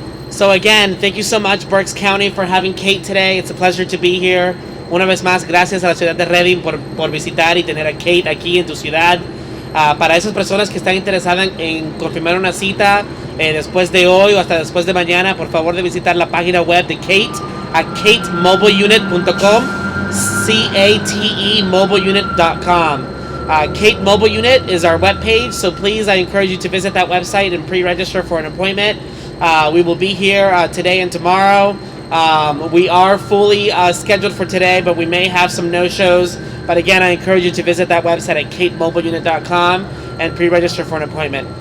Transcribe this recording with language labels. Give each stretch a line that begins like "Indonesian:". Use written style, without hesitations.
English: So again, thank you so much, Berks County, for having Kate today. It's a pleasure to be here.
Spanish: Una vez más, gracias a la ciudad de Reading por visitar y tener a Kate aquí en tu ciudad. Para esas personas que están interesadas en confirmar una cita después de hoy o hasta después de mañana, por favor de visitar la página web de Kate a catemobileunit.com, CATE mobileunit.com.
English: Kate Mobile Unit is our webpage, so please, I encourage you to visit that website and pre-register for an appointment. We will be here today and tomorrow. We are fully scheduled for today, but we may have some no-shows. But again, I encourage you to visit that website at catemobileunit.com and pre-register for an appointment.